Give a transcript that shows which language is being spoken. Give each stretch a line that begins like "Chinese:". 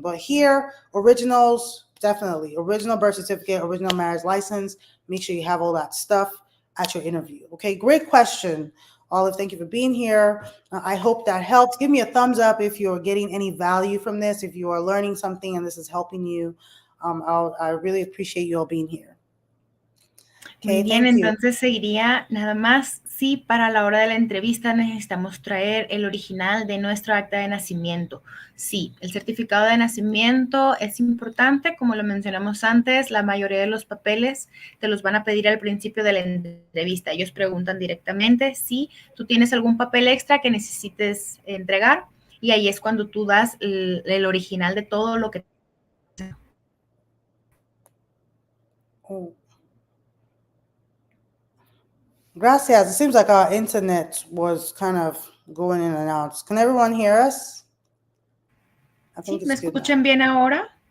English: But here, originals, definitely. Original birth certificate, original marriage license. Make sure you have all that stuff at your interview. Okay, great question, Olive. Thank you for being here. I hope that helps. Give me a thumbs up if you're getting any value from this, if you are learning something and this is helping you. I really appreciate you all being here.
Spanish: Muy bien, entonces seguiría nada más si para la hora de la entrevista necesitamos traer el original de nuestro acta de nacimiento. Sí, el certificado de nacimiento es importante, como lo mencionamos antes, la mayoría de los papeles te los van a pedir al principio de la entrevista. Ellos preguntan directamente si tú tienes algún papel extra que necesites entregar, y ahí es cuando tú das el original de todo lo que... Gracias.
English: It seems like our internet was kind of going in and out. Can everyone hear us? I think
Spanish: ¿Me escuchan bien ahora?